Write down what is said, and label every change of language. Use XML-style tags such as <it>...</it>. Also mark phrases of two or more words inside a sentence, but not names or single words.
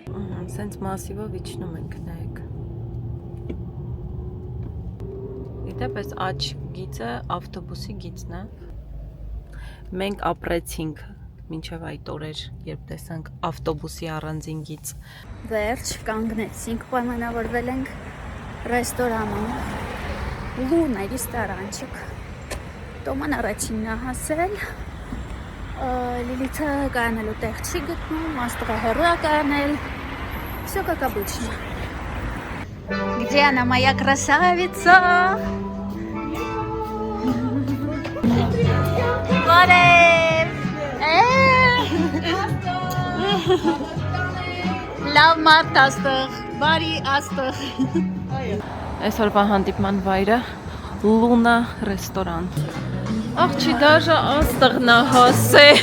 <hy>Սենց մասիվով իջնում ենք, նայեք։ Դիտեք, այս աջ գիծը ավտոբուսի գիծն է։ Մենք ապրեցինք մինչև այդ օրեր, երբ տեսանք ավտոբուսի առանձին գիծ։ Վերջ կանգնեցինք, պայմանավորվել ենք ռեստորանում Լունա ռեստորանչիկ։ Տոման առաջինն է հասել։ Լիլիթը կանելու տեղ չի գտնում, աստղը հեռու է կանել։</hy> <ru>Всё как обычно. Где она, моя красавица?</ru> <hy>Բարև։ Լավ մարդ աստղ, բարի աստղ։ Այսօրվա հանդիպման վայրը Լունա ռեստորան։ Աղջի դաժա աստղն է հասե։</hy>